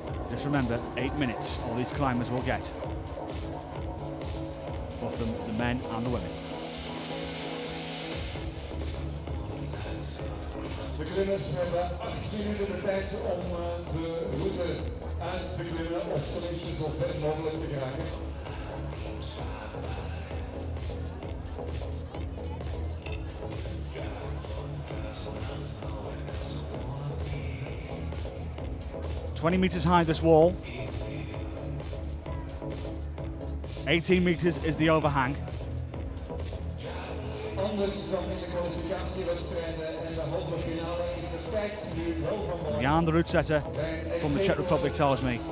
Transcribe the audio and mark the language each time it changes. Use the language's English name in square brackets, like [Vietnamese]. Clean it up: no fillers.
[English] Just remember, 8 minutes all these climbers will get. Both the men and the women. [Dutch] De klimmers hebben 8 minuten de tijd om de route uit te klimmen, of tenminste zo ver mogelijk te geraken. [English] "20 meters high, this wall. 18 meters is the overhang. [Dutch] Anders dan in de kwalificatiewedstrijden en de halve finale is de tijd nu wel van belang. [English] Jan, the route setter from the Czech Republic, tells me